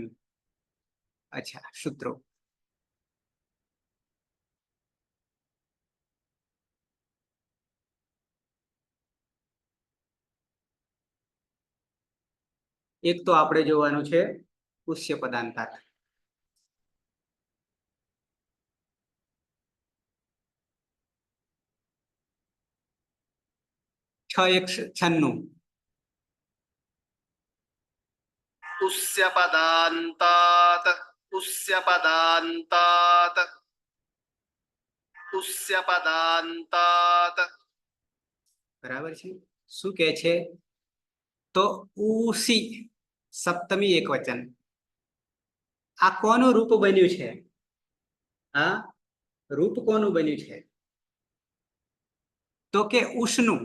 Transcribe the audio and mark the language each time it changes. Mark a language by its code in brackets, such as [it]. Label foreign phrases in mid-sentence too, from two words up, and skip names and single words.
[gu] અચ્છા, સૂત્રો એક તો આપણે જોવાનું છે [sa] ઉષ્ય પદાંતાત. [gu] છ એક 96. [sa] उस्य पदान्तात्, उस्य पदान्तात्, उस्य पदान्तात्. [gu] બરાબર છે. શું કે છે? તો ઉસી સપ્તમી એક વચન. આ કોનું રૂપ બન્યું છે? આ રૂપ કોનું બન્યું છે? તો કે ઉષ્નું.